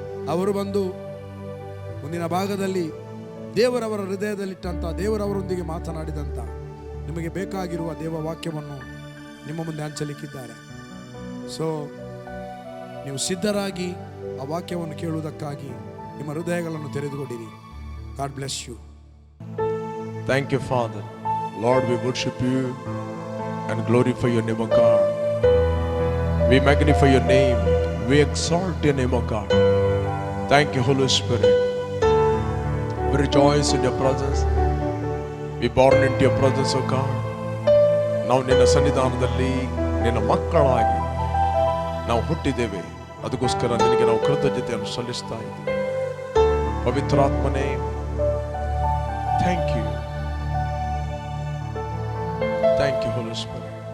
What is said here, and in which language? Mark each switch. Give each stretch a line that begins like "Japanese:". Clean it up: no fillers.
Kannada: ಅವರು ಬಂದು ಮುಂದಿನ ಭಾಗದಲ್ಲಿ ದೇವರವರ ಹೃದಯದಲ್ಲಿಟ್ಟಂಥ, ದೇವರವರೊಂದಿಗೆ ಮಾತನಾಡಿದಂಥ ನಿಮಗೆ ಬೇಕಾಗಿರುವ ದೇವ ವಾಕ್ಯವನ್ನು ನಿಮ್ಮ ಮುಂದೆ ಹಂಚಲಿಕ್ಕಿದ್ದಾರೆ. ಸೊ ನೀವು ಸಿದ್ಧರಾಗಿ ಆ ವಾಕ್ಯವನ್ನು ಕೇಳುವುದಕ್ಕಾಗಿ ನಿಮ್ಮ ಹೃದಯಗಳನ್ನು ತೆರೆದುಕೊಂಡಿರಿ.
English: God bless you. Thank you, Father. Lord, we worship you and glorify your name, O God. We magnify your name. We exalt your name, O God. Thank you, Holy Spirit. We rejoice in your presence. We born into your presence, O God.
Kannada: ನಾವು ನಿನ್ನ ಸನ್ನಿಧಾನದಲ್ಲಿ ನಿನ್ನ ಮಕ್ಕಳಾಗಿ ನಾವು ಹುಟ್ಟಿದ್ದೇವೆ. ಅದಕ್ಕೋಸ್ಕರ ನಿನಗೆ ನಾವು ಕೃತಜ್ಞತೆಯನ್ನು ಸಲ್ಲಿಸ್ತಾ ಇದ್ದೇವೆ. ಪವಿತ್ರಾತ್ಮನೇ,
English: Thank you. Thank you, Holy Spirit.